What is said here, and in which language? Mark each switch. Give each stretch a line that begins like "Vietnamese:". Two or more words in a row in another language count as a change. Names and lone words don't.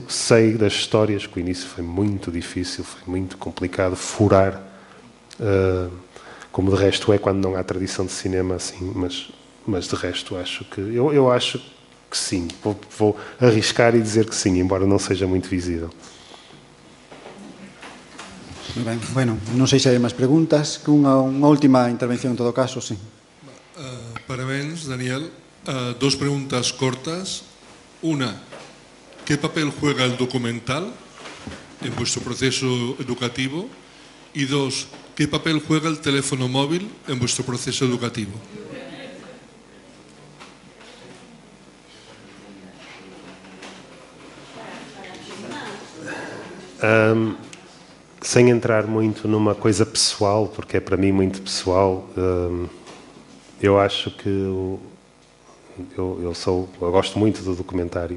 Portuguese: Sei das histórias que o início foi muito difícil, foi muito complicado furar, como de resto é quando não há tradição de cinema assim, mas de resto acho que... Eu acho que sim. Vou arriscar e dizer que sim, embora não seja muito visível.
Galician: Muy ben. Bueno, non sei se hai máis preguntas. Unha última intervención en todo caso, sí.
Portuguese: Parabéns, Daniel.
Spanish: Dos preguntas cortas. Una, ¿qué papel juega el documental en vuestro proceso educativo? Y dos, ¿qué papel juega el teléfono móvil en vuestro proceso educativo?
Portuguese: Sem entrar muito numa coisa pessoal, porque é para mim muito pessoal, eu acho que eu gosto muito do documentário.